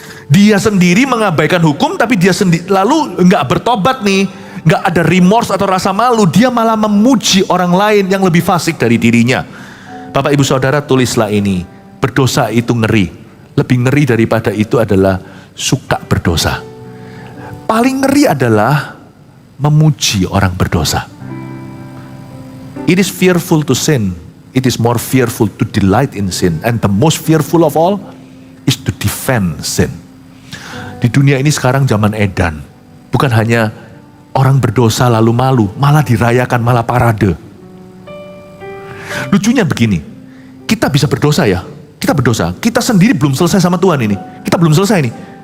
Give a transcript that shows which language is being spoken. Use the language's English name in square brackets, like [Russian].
[Indonesian] Dia sendiri mengabaikan hukum, tapi dia sendiri lalu nggak bertobat nih, nggak ada remorse atau rasa malu, dia malah memuji orang lain yang lebih fasik dari dirinya. Bapak Ibu Saudara, tulislah ini. Berdosa itu ngeri. Lebih ngeri daripada itu adalah suka berdosa. Paling ngeri adalah memuji orang berdosa. [English] It is fearful to sin. It is more fearful to delight in sin. And the most fearful of all is to defend sin. [Indonesian] Di dunia ini sekarang zaman edan. Bukan hanya orang berdosa lalu malu, malah dirayakan, malah parade. Lucunya begini, kita bisa berdosa ya. Kita berdosa, kita sendiri belum selesai sama Tuhan ini. Kita belum selesai nih.